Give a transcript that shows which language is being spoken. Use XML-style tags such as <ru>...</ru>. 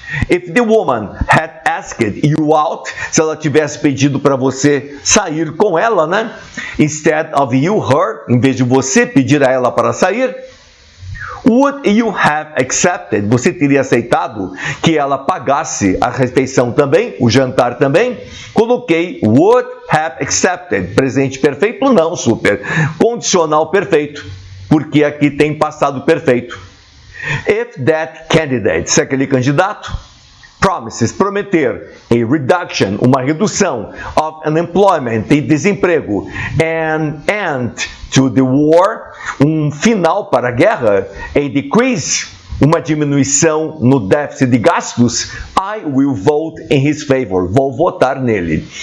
<en>If the woman had asked you out,</en> <pt>se ela tivesse pedido para você sair com ela, né?</pt> <en>Instead of you her,</en> <pt>em vez de você pedir a ela para sair,</pt> <en>would you have accepted?</en> <pt>Você teria aceitado que ela pagasse a refeição também, o jantar também? Coloquei</pt> <en>would have accepted.</en> <pt>Presente perfeito? Não, super. Condicional perfeito, porque aqui tem passado perfeito.</pt> <en>If that candidate,</en> <pt>se aquele candidato, promises, prometer,</pt> <en>a reduction,</en> <pt>uma redução</pt> <en>of unemployment,</en> <pt>de desemprego,</pt> <en>and end to the war,</en> <pt>um final para a guerra,</pt> <en>a decrease,</en> <pt>uma diminuição no déficit de gastos,</pt> <en>I will vote in his favor,</en> <pt>vou votar nele.</pt>